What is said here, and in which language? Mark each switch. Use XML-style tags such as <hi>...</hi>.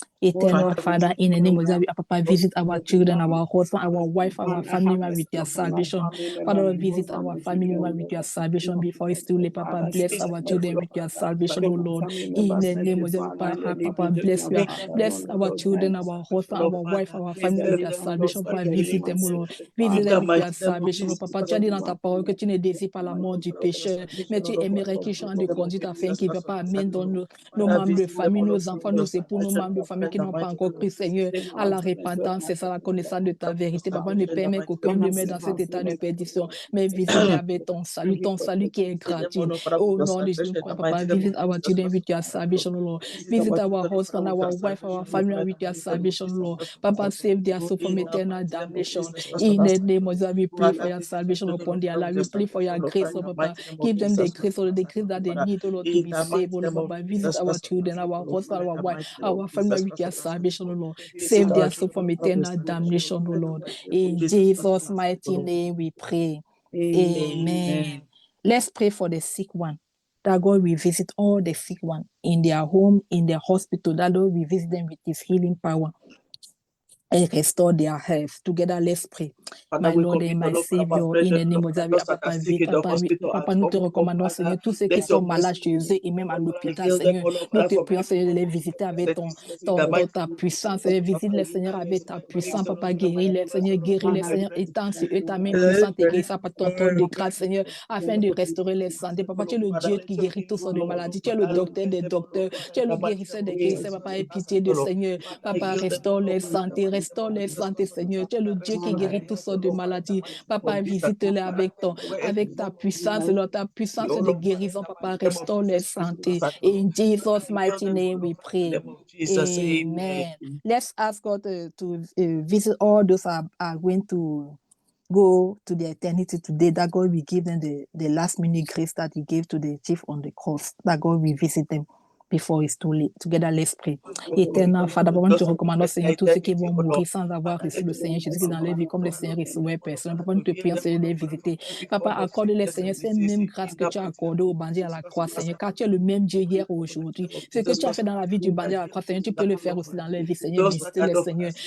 <en>Eternal Father, in the name of Jesus, Papa, visit our children, our husband, our wife, our family member with your salvation. Father, visit our family member with your salvation before it's too late. Papa, bless our children with your salvation, oh Lord. In the name of Jesus, Papa, bless our children, our husband, our wife, our family with your salvation. Papa, visit them, oh Lord. Visit them with your salvation, oh Papa.</en> <fr>Tu as dit dans ta parole que tu ne désires pas la mort du pécheur, mais tu aimerais qu'il change de conduite afin qu'il ne va pas amener dans nos membres de famille, nos enfants, nos époux, nos membres de famille qui n'ont pas encore cru, Seigneur, à la repentance, c'est ça la connaissance de ta vérité. Papa, ne permet qu'aucun ne mette dans cet état de perdition, mais visite-les avec ton salut qui est gratuit. Oh nom de Jésus,</fr> <en>Papa, visit our children with your salvation, Lord. Visit our husband, our wife, our family with your salvation, Lord. Papa, save their soul from eternal damnation. In the name of Jesus, we pray for your salvation upon their life. We pray for your grace, oh Papa. Give them the grace, the grace that they need, oh Lord, to be saved, oh Lord, Papa. Visit our children, our husband, our wife, our family with your salvation, oh Lord. Save their soul from eternal damnation, oh Lord. In Jesus' mighty name we pray. Amen. Let's pray for the sick one. That God will visit all the sick one in their home, in their hospital. That God will visit them with his healing power and restore their health. Together, let's pray. My Lord</en> <fr>et</fr> <en>my Savior,</en> <fr>in the name of Jesus, Papa, nous te recommandons, Seigneur, tous ceux qui sont malades chez eux et même à l'hôpital, Seigneur, nous te prions, Seigneur, de les visiter avec ta puissance, Seigneur, visite-les, Seigneur, avec ta puissance, Papa, guéris-les, Seigneur, Seigneur, étends sur eux ta main puissante et guéris ça par ton trône de grâce, Seigneur, afin de restaurer les santé. Papa, tu es le Dieu qui guérit toutes sortes de maladies, tu es le docteur des docteurs, tu es le guérisseur des guérisseurs, Papa, aie pitié de Seigneur, Papa, restaure les santé, Seigneur. Tu es le Dieu qui guérit toutes sortes de maladies. Papa, visite-les avec ta puissance, Lord, ta puissance de guérison. Papa, restaure les santé.</fr> <en>In Jesus' mighty name we pray. Amen. Let's ask God to visit all those who are going to go to the eternity today, that God will give them the last minute grace that he gave to the thief on the cross, that God will visit them before it's too late. Together, let's pray.</en> <fr>Éternel, Father, Papa, nous te recommandons, Seigneur, tous ceux qui vont mourir sans avoir reçu le Seigneur Jésus dans leur vie, comme le Seigneur recevait personne. Papa, nous te prions, Seigneur, de les visiter. Papa, accorde-les, Seigneur, cette même grâce que tu as accordée au bandit à la croix, Seigneur, car tu es le même Dieu hier et aujourd'hui. Ce que tu as fait dans la vie du bandit à la croix, Seigneur, tu peux le faire aussi dans leur vie, Seigneur. Visite-les, Seigneur.</fr>